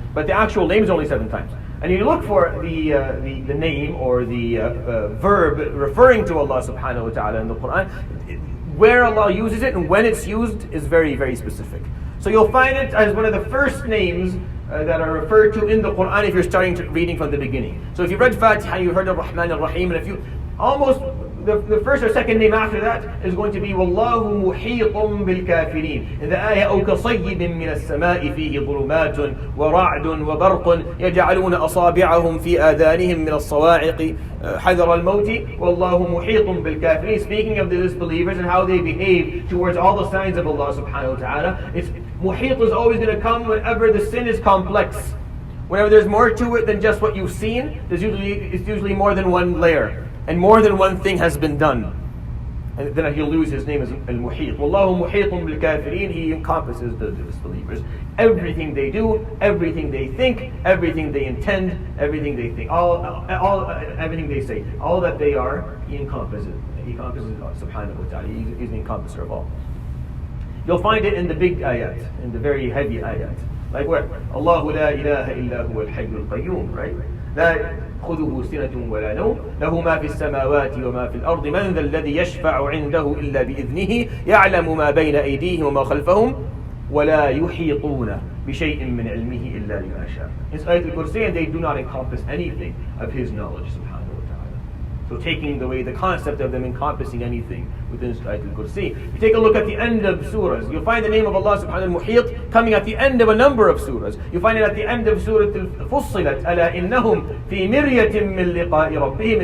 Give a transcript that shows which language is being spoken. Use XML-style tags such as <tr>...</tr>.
<en>But the actual name is only 7 times. And you look for the name or the verb referring to Allah subhanahu wa ta'ala in the Quran, where Allah uses it and when it's used is very, very specific. So you'll find it as one of the first names that are referred to in the Quran if you're starting reading from the beginning. So if you read Fatiha, you heard Ar-Rahman Ar-Rahim, and if you almost the first or second name after that is going to be</en> <ar>Wallahu muhitun bil kafirin.</ar> <en>In the ayah,</en> <ar>أو كصيب من السماء فيه ظلمات ورعد وبرق يجعلون أصابعهم في آذانهم من الصواعق حذر الموت والله محيط بالكافرين.</ar> <en>Speaking of the disbelievers and how they behave towards all the signs of Allah subhanahu wa ta'ala, muhit is always going to come whenever the sin is complex. Whenever there's more to it than just what you've seen, it's usually more than one layer. And more than one thing has been done. And then he'll lose his name as Al-Muhit.</en> <ar>Wallahu muhitun bil kafirin.</ar> <en>He encompasses the disbelievers. Everything they do, everything they think, everything they intend, everything they think, everything they say, all that they are, he encompasses. He encompasses subhanahu wa ta'ala. He's the encompasser of all. You'll find it in the big ayat, in the very heavy ayat. Like where?</en> <ar>Allahu la ilaha illa huwa al-hayyul qayyum,</ar> <en>right?</en> <ar>لا خذه سنة ولا نوم له ما في السماوات وما في الأرض من ذا الذي يشفع عنده إلا بإذنه يعلم ما بين أيديهم وما خلفهم ولا يحيطون بشيء من علمه إلا بما شاء.</ar> <en>It's Ayatul Kursi, and they do not encompass anything of his knowledge subhanahu wa ta'ala. So taking away the concept of them encompassing anything within Ayatul Kursi. If you take a look at the end of surahs, you'll find the name of Allah subhanahu wa ta'ala Muhit coming at the end of a number of surahs. You find it at the end of Surah Al-Fussilat.</en> <ar>أَلَا إِنَّهُمْ فِي مِرْيَةٍ مِّن لِقَاءِ رَبِّهِمْ.</ar>